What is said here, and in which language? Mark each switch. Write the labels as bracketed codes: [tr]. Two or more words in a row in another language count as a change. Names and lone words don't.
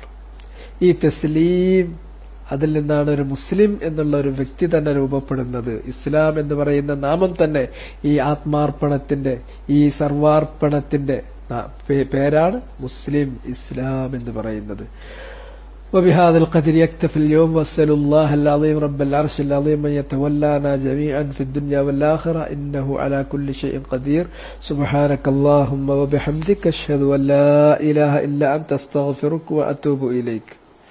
[ml] ഈ തസ്ലീം, അതിൽ നിന്നാണ് ഒരു മുസ്ലിം എന്നുള്ള ഒരു വ്യക്തി തന്നെ രൂപപ്പെടുന്നത്. ഇസ്ലാം എന്ന് പറയുന്ന നാമം തന്നെ ഈ ആത്മാർപ്പണത്തിന്റെ, ഈ സർവാർപ്പണത്തിന്റെ പേരാണ് മുസ്ലിം, ഇസ്ലാം എന്ന് പറയുന്നത്. [ar] وبهذا القدر يكتفي اليوم، واسأل الله العظيم رب العرش العظيم أن يتولانا جميعا في الدنيا والآخرة إنه على كل شيء قدير. سبحانك اللهم وبحمدك أشهد أن لا إله إلا أنت أستغفرك وأتوب إليك.